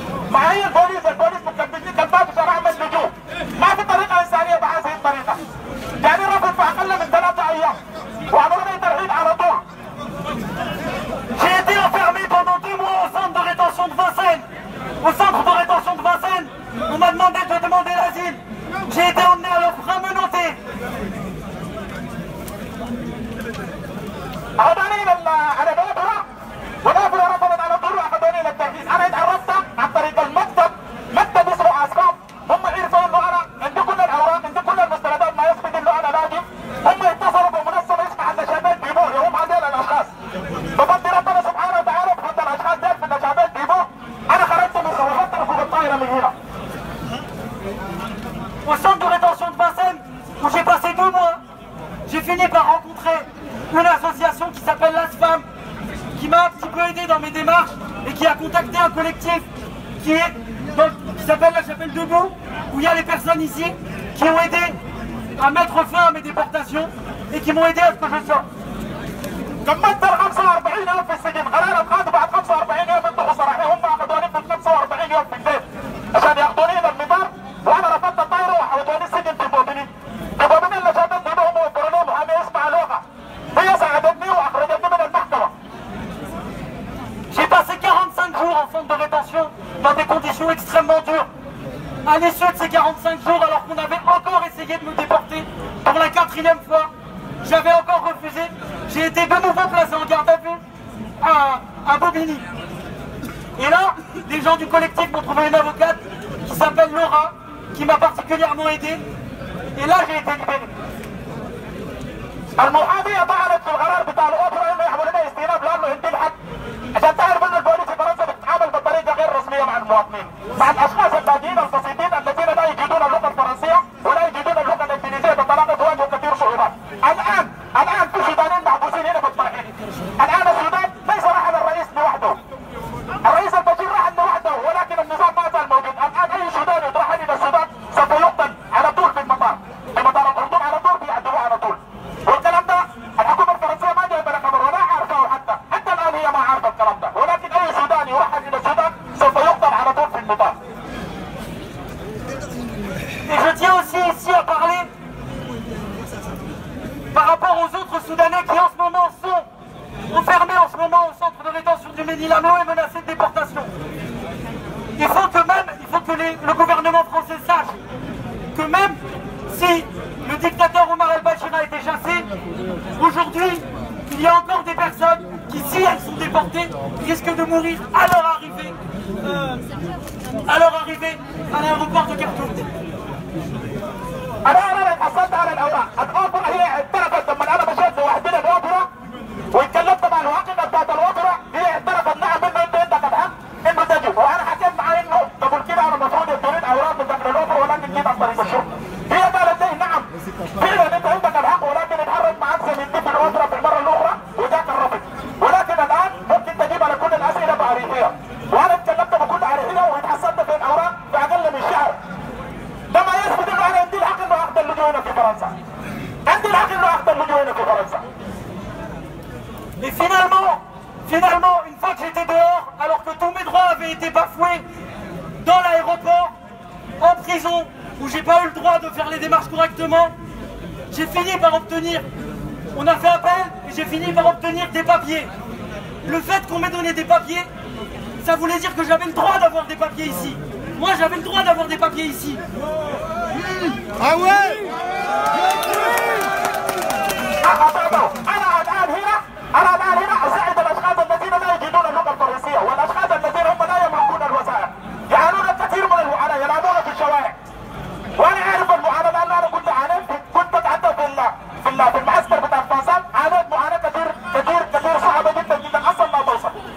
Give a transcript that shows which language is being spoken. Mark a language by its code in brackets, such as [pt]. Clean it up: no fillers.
[ar] معي البوليس مكبسني كالباب عشان اعمل لجوء. ما في طريقه انسانيه بهذه الطريقه. يعني رفض في اقل من 3 ايام وعملوني ترحيل على طول. [fr] J'ai été enfermé pendant 2 mois au centre de rétention de Vincennes. Au centre de rétention de Vincennes, on m'a demandé de demander l'asile. J'ai été emmené à leur frein menotté. [ar] أخذوني على الأوبرا والأوبرا رفضت على طول وأخذوني للتنفيذ. أنا اتعرفت عن طريق مكتب اسمه أسباب. هم عرفوا إنه أنا عندي كل الأوراق عندي كل المستندات ما يثبت إنه أنا لاجئ. هم اتصلوا بمنظمة اسمها النشابات ديبو هم هذول الأشخاص. بفضل ربنا سبحانه وتعالى بفضل الأشخاص ديل في النشابات ديبو أنا خرجت من وفدت ركوب الطائرة من هنا. [fr] Au centre de rétention de Vincennes, où j'ai passé 2 mois, j'ai fini par rencontrer une association qui s'appelle l'ASFAM, qui m'a un petit peu aidé dans mes démarches et qui a contacté un collectif qui s'appelle La Chapelle Debout, où il y a les personnes ici qui ont aidé à mettre fin à mes déportations et qui m'ont aidé à ce que je sorte. [ar] كملت 45 يوم في السجن، قرار اتخذ بعد 45 يوم انتهوا صراحة. هم اخذوني في 45 يوم في البيت عشان ياخذوني الى المطار وانا رفضت الطائرة وحولوني السجن في بوبني. في بوبني اللي شافت دي هم وفروا لهم محامي اسمها لوغا. هي ساعدتني واخرجتني من المحكمة. [fr] J'ai passé 45 jours en centre de rétention dans des conditions extrêmement dures. À l'issue de ces 45 jours, alors qu'on avait encore essayé de me déporter pour la 4e fois, j'avais encore refusé. J'ai été de nouveau placé en garde à vue à Bobigny. Et là, les gens du collectif m'ont trouvé une avocate qui s'appelle Laura, qui m'a particulièrement aidé. Et là, j'ai été libéré. [ar] المحامية طعنت في القرار بتاع الأوبرا إنه يعملوا لنا استئناف لأنه انتهى الحق. عشان تعرف إن البوليس في فرنسا بتتعامل بطريقة غير رسمية مع المواطنين، مع الأشخاص اللاجئين البسيطين الذين لا يجيدون اللغة الفرنسية ولا يجيدون اللغة الإنجليزية بطلاقة تواجه كثير صعوبات. الآن في سودانيين محبوسين هنا بالطرحين. الآن السودان ليس راح الرئيس لوحده. الرئيس البشير راح لوحده ولكن النظام ما زال موجود. الآن أي سوداني يترحل إلى السودان سوف يقتل على طول في المطار. في مطار الأردن على طول بيعدلوه على طول. والكلام ده الحكومة الفرنسية ما جايبه لها خبر ولا عارفه حتى الآن هي ما عارفة الكلام ده، ولكن أي سوداني يرحل إلى السودان سوف يقتل على طول في المطار. [fr] Et je tiens aussi ici à parler par rapport aux autres Soudanais qui en ce moment sont enfermés en ce moment au centre de rétention du Ménilamo et menacés de déportation. Il faut que le gouvernement français sache que même si le dictateur Omar el-Bashir a été chassé, aujourd'hui, il y a encore des personnes qui, si elles sont déportées, risquent de mourir à leur arrivée à l'aéroport de Khartoum. [ar] أنا حصلت على الأوراق، الأوبرا هي اعترفت لما أنا مشيت لوحدي الأوبرا واتكلمت مع الواقفة بتاعت الأوبرا، هي اعترفت نعم إنه أنت عندك الحق إنه تجي، وأنا حكيت معاه إنه تقول كده أنا المفروض يدوني أوراق بتاعت الأوبرا ولكن جيت عن طريق الشرطة. هي قالت لي نعم فعلا أنت عندك الحق ولكن اتحرك معك زميلتي في الأوبرا في المرة الأخرى وجاك الرفض، ولكن الآن ممكن تجيب على كل الأسئلة بعريفية، وأنا اتكلمت بكل عريفية واتحصلت في الأوراق في أقل من شهر. ده ما يثبت إنه أنا عندي الحق إنه أخذ اللجوء هنا في فرنسا. عندي الحق إنه أخذ اللجوء هنا في فرنسا. [fr] Et finalement, une fois que j'étais dehors, alors que tous mes droits avaient été bafoués dans l'aéroport, en prison, où j'ai pas eu le droit de faire les démarches correctement, j'ai fini par obtenir, on a fait appel et j'ai fini par obtenir des papiers. Le fait qu'on m'ait donné des papiers, ça voulait dire que j'avais le droit d'avoir des papiers ici. Moi j'avais le droit d'avoir des papiers ici. Ah ouais. [ar] أنا الآن هنا أساعد الأشخاص الذين لا يجيدون اللغة الفرنسية والأشخاص الذين هم لا يملكون الوسائل، يعانون الكثير من المعاناة، ينامون في الشوارع. وأنا عارف المعاناة لأن أنا كنت عانيت، كنت أتعدى في المعسكر بتاع فانسان، عانيت معاناة كثير صعبة جدا جدا أصلا ما توصل.